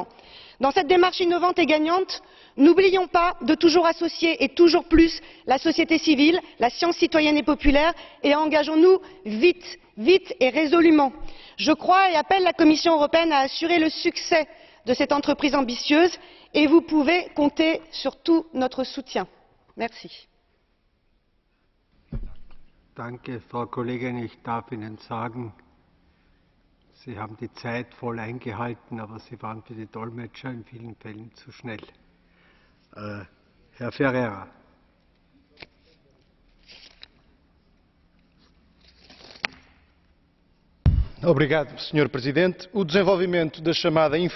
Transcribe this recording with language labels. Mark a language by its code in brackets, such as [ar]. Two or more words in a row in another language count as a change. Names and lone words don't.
[fr] Dans cette démarche innovante et gagnante, n'oublions pas de toujours associer et toujours plus la société civile, la science citoyenne et populaire et engageons-nous vite, vite et résolument. Je crois et appelle la Commission européenne à assurer le succès de cette entreprise ambitieuse et vous pouvez compter sur tout notre soutien. Merci. [de] Danke, Frau Kollegin. Ich darf Ihnen sagen, Sie haben die Zeit voll eingehalten, aber Sie waren für die Dolmetscher in vielen Fällen zu schnell. Herr Ferreira. [pt] Obrigado, Sr. Presidente. O desenvolvimento da chamada